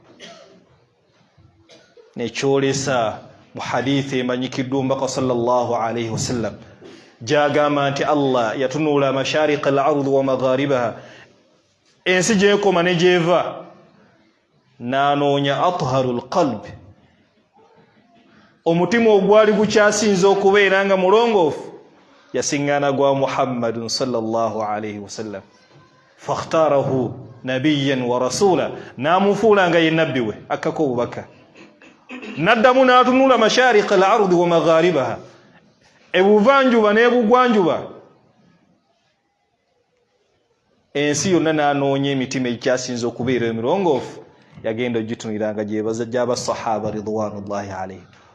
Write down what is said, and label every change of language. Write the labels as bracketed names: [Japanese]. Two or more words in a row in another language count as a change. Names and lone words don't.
[Ganda] Nekyolesa mu hadithi emanyikiddwa omubaka [Arabic] صلى الله عليه وسلم [Ganda] gyagamba nti Allah yatunula [Arabic] مشارق الأرض ومغاربها, [Ganda] ensi gyekoma ne gyeva n'anoonya [Arabic] أطهر القلب, [Ganda] omutima ogwali gukyasinza okubeera nga mulongoofu, yasiŋŋaana gwa Muhammadun [Arabic] صلى الله عليه وسلم. فاختاره نبيا ورسولا, [Ganda] n'amufuula nga ye nabbi we akkako obubaka. N'addamu n'atunula [Arabic] مشارق الأرض ومغاربها, [Ganda] ebuvanjuba n'ebugwanjuba, ensi yonna n'anoonya emitima egikyasinza okubeera emirongoofu, yagenda ogituniranga gy'abasahaba [Arabic] رضوان الله عليهم.